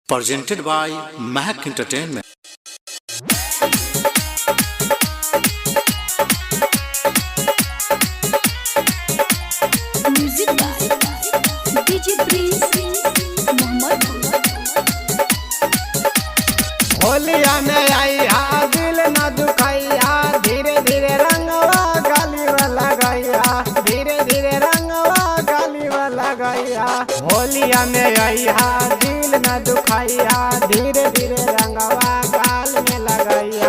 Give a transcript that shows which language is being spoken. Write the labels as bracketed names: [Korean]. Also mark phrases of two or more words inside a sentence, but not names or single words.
[English] presented by Mahak Entertainment. Music by DJ Prince Mohammed. [Bhojpuri] होलिया में आई हा दिल न दुखाइया, धीरे धीरे रंगवा गाली वाला गैया, धीरे धीरे रंगवा गाली वाला गैया। होलिया में आई हा दिल न दुखाइया, धीरे धीरे रंगवा गाल में लगैया।